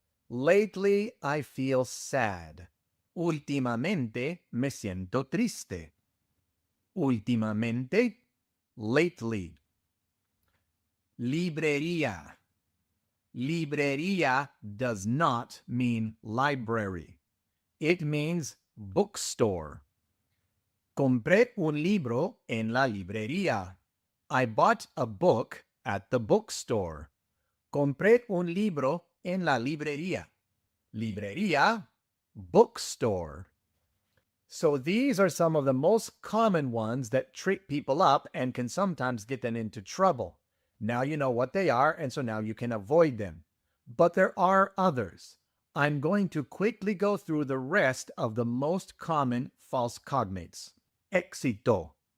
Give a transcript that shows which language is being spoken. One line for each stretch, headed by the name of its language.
English: Lately I feel sad.
Spanish: Últimamente me siento triste. Últimamente, lately. Librería.
English: Librería does not mean library. It means bookstore.
Spanish: Compré un libro en la librería.
English: I bought a book at the bookstore.
Spanish: Compré un libro en la librería. Librería, bookstore.
English: So these are some of the most common ones that trip people up and can sometimes get them into trouble. Now you know what they are, and so now you can avoid them. But there are others. I'm going to quickly go through the rest of the most common false cognates. Éxito.